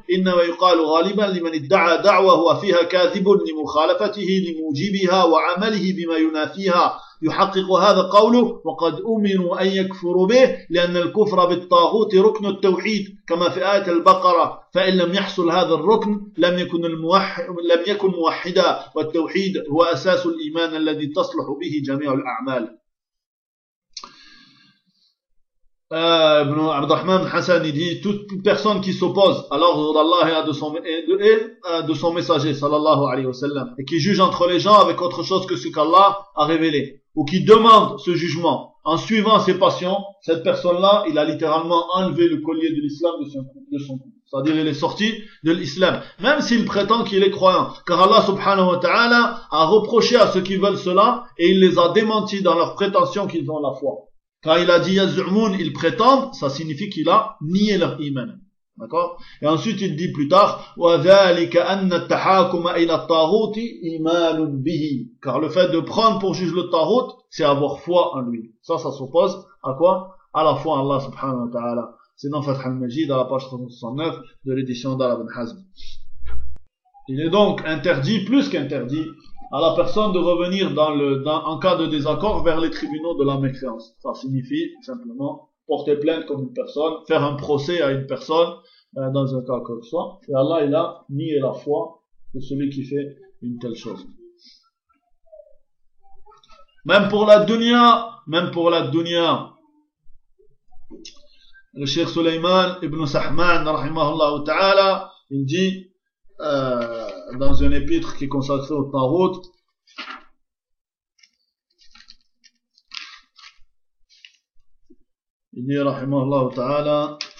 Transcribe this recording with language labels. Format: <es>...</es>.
<ar>إنما يقال غالبا لمن ادعى دعوة هو فيها كاذب لمخالفته لموجبها وعمله بما ينافيها يحقق هذا قوله وقد أمنوا أن يكفروا به لأن الكفر بالطاغوت ركن التوحيد كما في آية البقرة فإن لم يحصل هذا الركن لم يكن موحدا والتوحيد هو أساس الإيمان الذي تصلح به جميع الأعمال.</ar> <fr>Abd al-Rahman Hassan, il dit, toute personne qui s'oppose à l'ordre d'Allah et de son messager sallallahu alayhi wa sallam, et qui juge entre les gens avec autre chose que ce qu'Allah a révélé, ou qui demande ce jugement en suivant ses passions, cette personne-là, il a littéralement enlevé le collier de l'islam de son cou. C'est-à-dire, il est sorti de l'islam. Même s'il prétend qu'il est croyant. Car Allah subhanahu wa ta'ala a reproché à ceux qui veulent cela, et il les a démentis dans leur prétention qu'ils ont la foi. Quand il a dit Yazumun, il prétend, ça signifie qu'il a nié leur iman. D'accord? Et ensuite il dit plus tard,</fr> <ar>وَذَلِكَ أَنَّ التَّحَاكُمَ إِلَى الطَّاغُوتِ إِيمَانٌ بِهِ.</ar> <fr>Car le fait de prendre pour juge le tarot, c'est avoir foi en lui. Ça s'oppose à quoi? À la foi en Allah subhanahu wa ta'ala. C'est dans Fath al-Majid, à la page 69 de l'édition d'Al ibn Hazm. Il est donc interdit, plus qu'interdit, à la personne de revenir en cas de désaccord vers les tribunaux de la mécréance. Ça signifie simplement porter plainte contre une personne, faire un procès à une personne, dans un cas que ce soit. Et Allah, il a nié la foi de celui qui fait une telle chose. Même pour la dunya, le cheikh Sulaiman ibn Sahman, rahimahullah ta'ala, il dit, dans un épître qui est consacré au tarot, il dit, rahimahullah ta'ala,</fr>